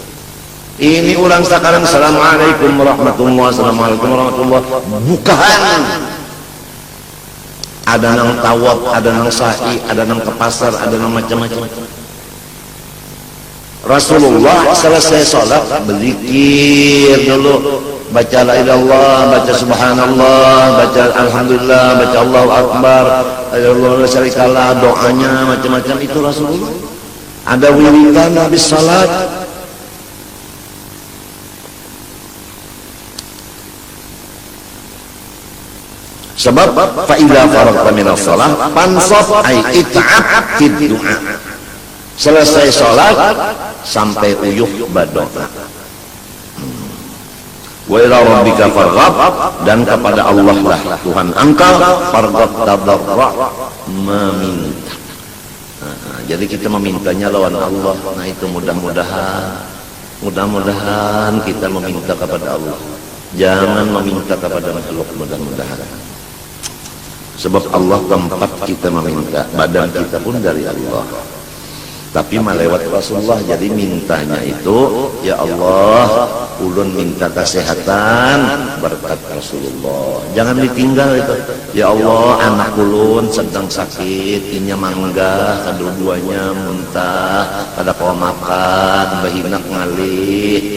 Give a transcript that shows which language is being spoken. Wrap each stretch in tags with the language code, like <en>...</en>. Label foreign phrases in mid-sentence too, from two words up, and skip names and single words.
<bjn>Ini ulang sekarang</bjn> <ar>assalamualaikum warahmatullahi wabarakatuh,</ar> <bjn>bukan ada nang tawaf, ada nang sa'i, ada nang ke pasar, ada nang macam-macam.</bjn> <id>Rasulullah selesai sholat berzikir dulu, baca</id> <ar>la ilaha illallah,</ar> <id>baca subhanallah, baca alhamdulillah, baca</id> <ar>Allahu akbar, Allahu la syarikalah,</ar> <id>doanya macam-macam itu Rasulullah. Ada wiridan habis salat.</id> <ar>Sebab fa idza faragta minas shalah fansab ay it'ab fid du'a.</ar> <bjn>Selesai salat sampai uyuh berdoa.</bjn> <ar>Wa ila rabbika farghab,</ar> <id>dan kepada Allah lah Tuhan engkau farghab tadarra, meminta.</id> <bjn>Jadi kita memintanya lawan Allah.</bjn> <id>Nah itu mudah-mudahan kita meminta kepada Allah, jangan meminta kepada makhluk. Mudah-mudahan, sebab Allah tempat kita meminta, badan kita pun dari Allah, tapi melewat Rasulullah. Jadi mintanya itu,</id> <ar>ya Allah,</ar> <bjn>ulun minta kesehatan berkat Rasulullah, jangan ditinggal itu. Ya Allah, anak ulun sedang sakit, inya mangga, kedua-duanya muntah, kada kau makan, bahinak ngalih.</bjn>